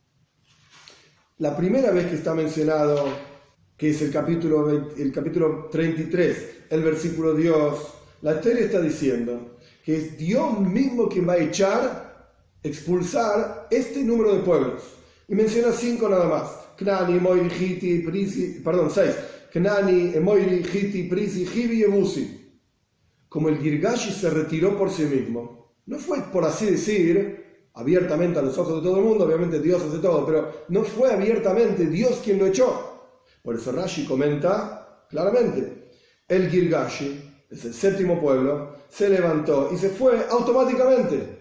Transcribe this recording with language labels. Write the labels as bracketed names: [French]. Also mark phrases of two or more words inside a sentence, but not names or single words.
[Spanish] La primera vez que está mencionado, que es el capítulo 33, el versículo Dios, la Torá está diciendo que es Dios mismo quien va a expulsar este número de pueblos. Y menciona 5 nada más: Knani, Emoiri, Hiti, Prisi, 6. Knani, Emoiri, Hiti, Prisi, Hivi y Ebusi. Como el Girgashi se retiró por sí mismo, no fue, por así decir, abiertamente a los ojos de todo el mundo, obviamente Dios hace todo, pero no fue abiertamente Dios quien lo echó. Por eso Rashi comenta claramente: el Girgashi, es el séptimo pueblo, se levantó y se fue automáticamente.